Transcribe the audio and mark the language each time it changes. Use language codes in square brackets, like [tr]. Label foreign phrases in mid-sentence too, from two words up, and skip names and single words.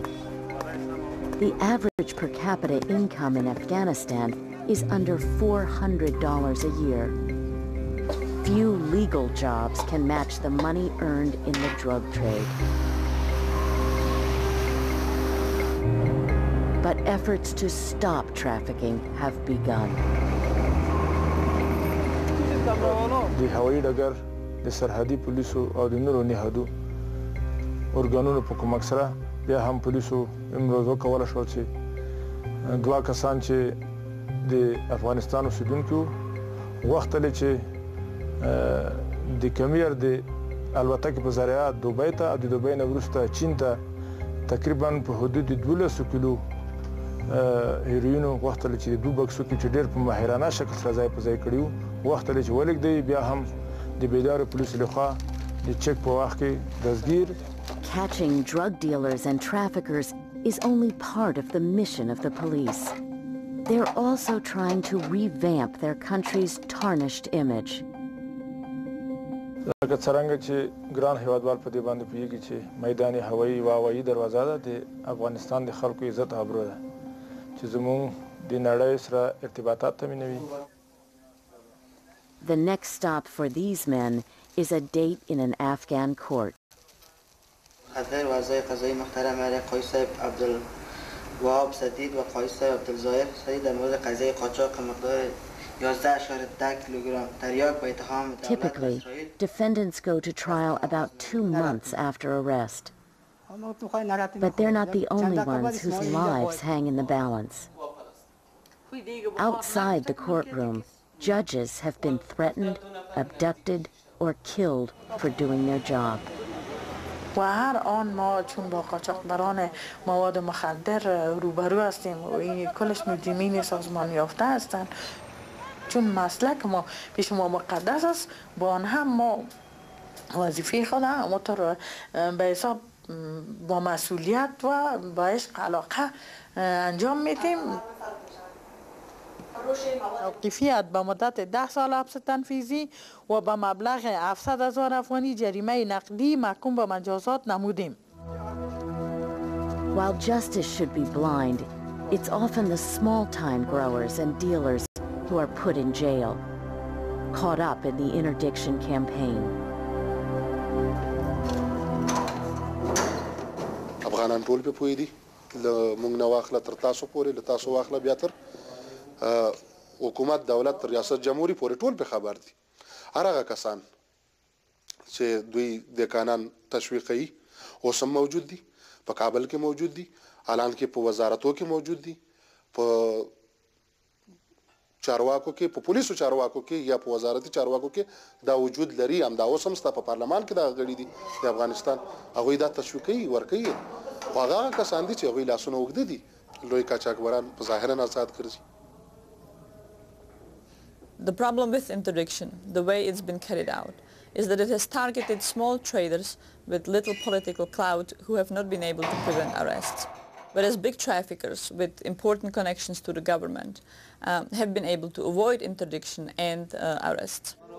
[en] The average per capita income in Afghanistan is under $400 a year. Few legal jobs can match the money earned in the drug trade. But efforts to stop trafficking have begun. [ps] د هوایي ډګر د سرحدي پولیسو او د نورو نهادو ارګانونو په کومک سره بیا هم پولیسو امروز وکولی شول چې دوه کسان چې د افغانستان اوسېدونکي وو غوښتل چې د کمیر د الوتکې په ذریعه دوبۍ ته او د دوبۍ نه وروسته چین ته تقریبا په حدود 1200 کیلو هیروینو غوښتل چې د دوه بکسو کې چې ډېر په ماهرانه شکل سره ځای په ځای کړي وو غوښتل چې ولږدوي بیا هم د بیدارو پولیسو لخوا د چک په وخت کې دستګیر. [en] Catching drug dealers and traffickers is only part of the mission of the police. They're also trying to revamp their country's tarnished image. [ps] لکه څرنګه چې ګران هیوادوال په دې باندې پوهیږي چې میدان هوایي و هوایي دروازه ده د افغانستان د خلکو عزت او ابرو ده چې زموږ د نړۍ سره ارتباطات تامینوي. [en] The next stop for these men is a date in an Afghan court. [fa] خدمت وزیر قضایی محترم علی قایص صاحب عبدالوهاب سدید و قایص صاحب عبدالظاهر سدید در مورد قضیه قاچاق مقدار 11.10 کیلوگرم تریاک با اتهام [en] Typically, defendants go to trial about 2 months after arrest. But they're not the only ones whose lives hang in the balance. Outside the courtroom, judges have been threatened, abducted, or killed for doing their job. [fa] و هر آن ما چون با قاچاقبران مواد مخدر روبرو هستیم و این کلش مجرمین سازمان یافته هستند، چون مسلک ما پیش ما مقدس است، با آن هم ما وظیفه خود همونطور به حساب با مسئولیت و با عشق علاقه انجام میدیم. توقیفیت به مدت 10 سال حبس تنفیذی و به مبلغ 700,000 افغانی جریمه نقدی محکوم به مجازات نمودیم. [en] While justice should be blind, it's often the small-time growers and dealers who are put in jail, caught up in the interdiction campaign. [ps] افغانان ټول په پوي دي موږ نه واخله تر تاسو پورې له تاسو واخله بیا تر حکومت دولت ریاست جمهوریت پورې ټول په خبر دي. هرغه کسان چې دوی د قانون تشویقي اوس هم موجود دي، په کابل کې موجود دي، اعلان کې په وزارتو کې موجود دي، په چارواکو کې، په پولیسو چارواکو کې یا په وزارتي چارواکو کې دا وجود لري. هم دا اوس هم ستا په پارلمان کې دا غړي دي د افغانستان، هغوی دا تشویقي ورکوي. خو هغه کسان دي چې هغوی لاسونه اوږده دي لوی قاچاقبران په ظاهرا آزاد ګرځي. [en] The problem with interdiction, the way it's been carried out, is that it has targeted small traders with little political clout who have not been able to prevent arrests, whereas big traffickers with important connections to the government have been able to avoid interdiction and arrests.